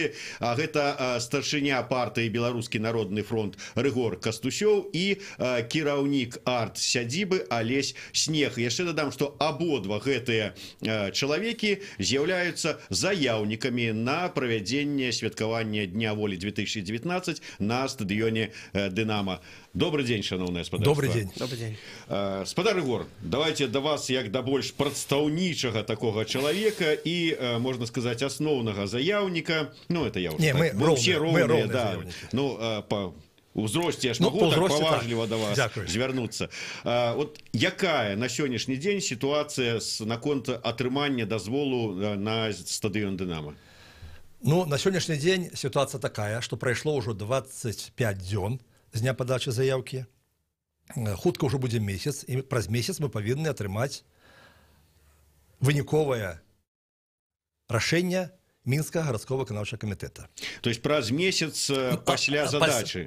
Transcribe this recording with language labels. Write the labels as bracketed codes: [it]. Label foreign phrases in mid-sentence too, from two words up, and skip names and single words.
[be] Гэта старшыня партыі «Беларускі народны фронт» Рыгор Кастусёў і кіраўнік арт-сядзібы Алесь Снег. Яшчэ дадам, што абодва гэтыя чалавекі з'яўляюцца заяўнікамі на правядзенне святкавання Дня волі 2019 на стадыёне «Дынамо». [ru] Добрый день, [be] шановное спадарство. [ru] Добрый день. Добрый день. [be] Спадар Рыгор, давайте до вас як да больш прадстаўнічага такога чалавека і, можна сказаць, асноўнага заяўніка. [ru] Ну, это я уже не, так. Мы все ровные, да. [be] Ну, по узросце я ж могу так паважліва до вас звярнуцца. Вот якая на сённяшні дзень сітуацыя наконт атрымання дазволу на стадыён «Дынамо»? Ну, на сённяшні дзень [ru] ситуация такая, что [be] прайшло ўжо 25 дзён з дня падачы заяўкі. Хутка ўжо будзе месяц, і праз месяц мы павінны атрымаць выніковае рашэнне Мінскага гарадскога выканаўчага камітэта. [ru] То есть [be] праз месяц пасля задачы?